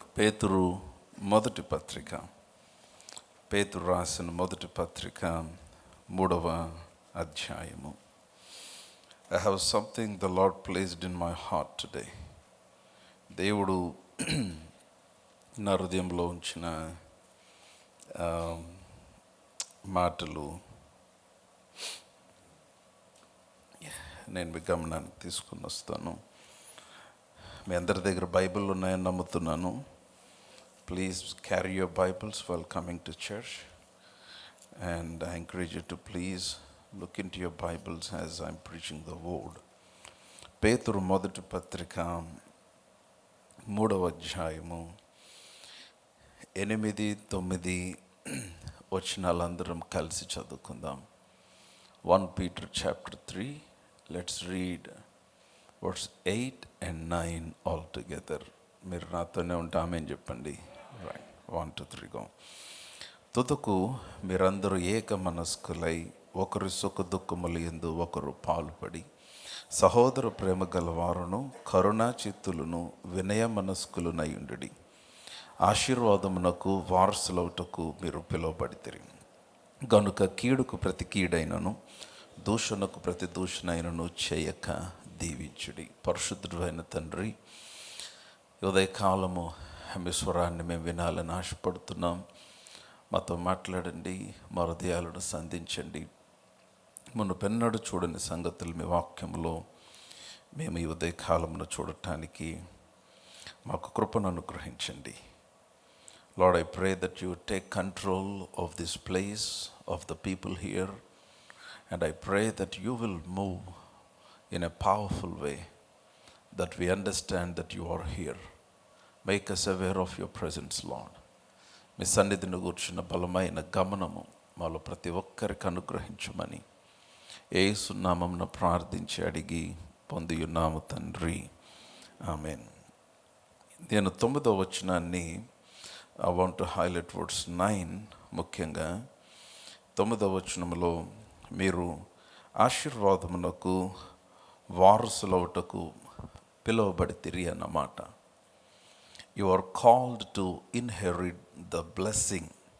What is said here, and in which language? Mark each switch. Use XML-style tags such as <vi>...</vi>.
<te>పేతురు మొదటి పత్రిక, పేతురు రాసిన మొదటి పత్రిక 3వ అధ్యాయము.</te> <en>I have something the Lord placed in my heart today.</en> <te>దేవుడు నా హృదయంలో ఉంచిన మాటలు నేను మీ గమనానికి తీసుకుని వస్తాను. మీ అందరి దగ్గర బైబిల్ ఉన్నాయని నమ్ముతున్నాను.</te> <en>Please carry your Bibles while coming to church, and I encourage you to please look into your Bibles as I'm preaching the word.</en> <te>పేతురు మొదటి పత్రిక 3వ అధ్యాయము 8, 9 వచనాలందరం కలిసి చదువుకుందాం.</te> <en>1 Peter chapter 3, let's read verse 8 and 9 all together.</en> <te>మీరు నాతోనే ఉంటే ఆమేన్ చెప్పండి. Right, 1 2 3 go. తుదకు మీరందరూ ఏక మనస్కులై ఒకరి సుఖ దుఃఖముల యందు ఒకరు పాలుపడి సహోదర ప్రేమ గలవారును కరుణా చిత్తులను వినయ మనస్కులునై ఉండుడి. ఆశీర్వాదమునకు వారసులవుటకు మీరు పిలువబడితిరి గనుక కీడుకు ప్రతి కీడైనను దూషణకు ప్రతి దూషణైనను చేయక దీవించుడి. పరిశుద్ధుడైన తండ్రి, ఉదయకాలము మీ స్వరాన్ని మేము వినాలని ఆశపడుతున్నాం. మాతో మాట్లాడండి, మా హృదయాలను సంధించండి. మునుపెన్నడూ చూడని సంగతులు మీ వాక్యంలో మేము ఈ ఉదయకాలమును చూడటానికి మాకు కృపను అనుగ్రహించండి.</te> <en>Lord, I pray that you take control of this place, of the people here, and I pray that you will move in a powerful way, that we understand that you are here. Make us aware of your presence, Lord.</en> <te>మీ సన్నిధిని కూర్చున్న బలమైన గమనము మాలో ప్రతి ఒక్కరికి అనుగ్రహించమని యేసు నామమున ప్రార్థించి అడిగి పొందియున్నాము తండ్రి, ఆమేన్. నేను 9వ వచనాన్ని</te> <en>I want to highlight verse 9.</en> <te>ముఖ్యంగా 9వ వచనములో మీరు ఆశీర్వాదమునకు వారసులవుటకు పిలువబడితిరి అన్నమాట.</te> <en>You are called to inherit the blessing.</en>